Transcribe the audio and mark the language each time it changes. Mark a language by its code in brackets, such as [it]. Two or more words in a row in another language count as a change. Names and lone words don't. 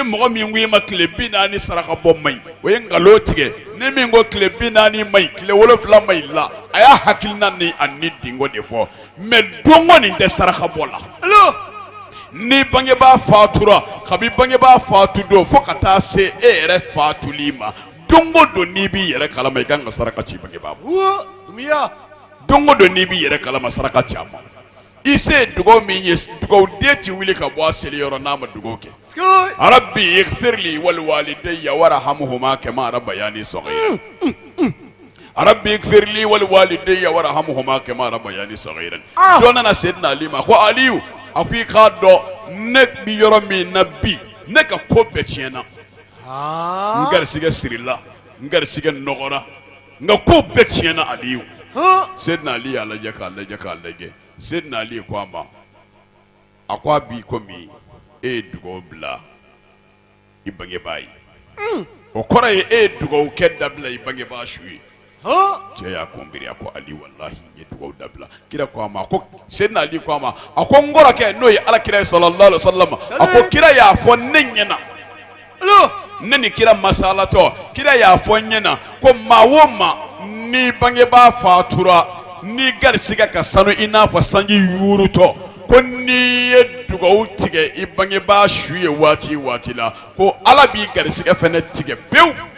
[bm] mɔgɔ min ko i ma tile 40 saraka bɔ man ɲi o ye nkalon tigɛ ni min ko tile 40 man ɲi tile 7 man ɲi la a y'a hakilina ni a ni dingo de fɔ mais dongo nin tɛ saraka bɔ la ni bangebaa fatura kabi bangebaa fatu don fo ka taa se e yɛrɛ fatuli ma dongo don n'i b'i yɛrɛ kalama i kan ka saraka ci bangebaa ma dongo don n'i b'i yɛrɛ kalama saraka ci a ma ise dugaw min ye dugaw den ti wuli ka bɔ a seli yɔrɔ n'a ma dugaw kɛ [ar] رب اغفر لي ولوالدي وارحمهما كما ربياني صغيرا رب اغفر لي ولوالدي وارحمهما كما ربياني صغيرا [bm] don nana sayyidina ali ma ko aliyu akui ka dɔ ne bi yɔrɔ min na bi ne ka ko bɛɛ tiɲɛna n garisɛgɛ sirila n garisɛgɛ nɔgɔra n ka ko bɛɛ tiɲɛna aliyu sayyidina ali y'a lajɛ k'a lajɛ sayyidina ali ko a ma a ko a b'i komi e ye dugawu bila i bangebaa ye o kɔrɔ ye e ye dugawu kɛ dabila i bangebaa su ye cɛ y'a kunbiri a ko ali wallahi n ye dugawu dabila kira ko a ma ko sayyidina ali ko a ma a ko n kɔrɔkɛ n'o ye alakira [ar] صلى الله عليه وسلم [bm] a ko kira y'a fɔ ne ɲɛna ne ni kira masalatɔ kira y'a fɔ n ɲɛna ko maa o maa ni bangebaa fatura ni garisɛgɛ ka sanu i n'a fɔ sanji yuurutɔ ko n'i ye dugawu tigɛ i bangebaa su ye waati la ko ala b'i garisɛgɛ fɛnɛ tigɛ pewu.